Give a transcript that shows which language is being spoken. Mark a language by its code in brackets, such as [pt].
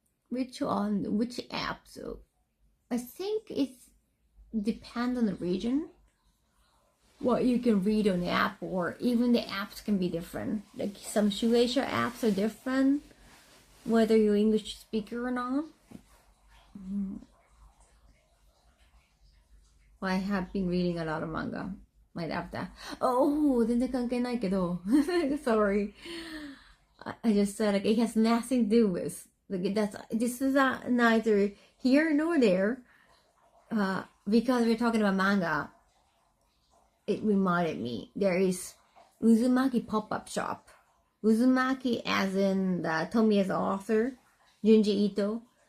[en] Which app? So I think it depends on the region, what you can read on the app, or even the apps can be different. Like some Shueisha apps are different, whether you're English speaker or not. I have been reading a lot of manga right after. [ja] Oh, 全然関係ないけど [en] sorry. I just said, like, it has nothing to do with, like, this is neither here nor there. Because we're talking about manga, it reminded me there is Uzumaki pop-up shop. Uzumaki as in the Tomiya's author, Junji Ito.